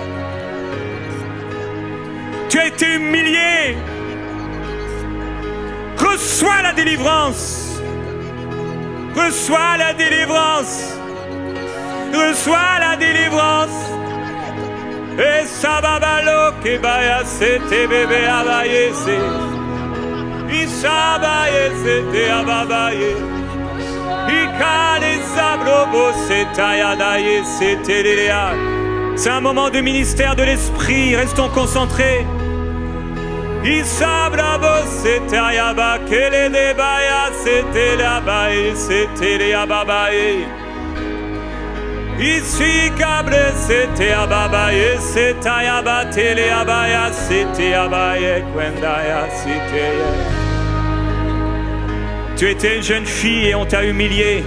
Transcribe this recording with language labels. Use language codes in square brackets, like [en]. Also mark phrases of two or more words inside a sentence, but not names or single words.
[fr] Tu as été humilié. Reçois la délivrance. Reçois la délivrance. Reçois la délivrance. Et sababalo ke baya sete bebe abaye se. Isabaye sete ababaye. Ikale sabrobo setaya daye sete lea. C'est un moment de ministère de l'esprit, restons concentrés. Isabrabo setaya ba kele de baya sete la baye sete lea babaye. Ici cabre c'était ababaye c'était abatele abaya c'était abaye kwendaya c'était. Tu étais une jeune fille et on t'a humilié.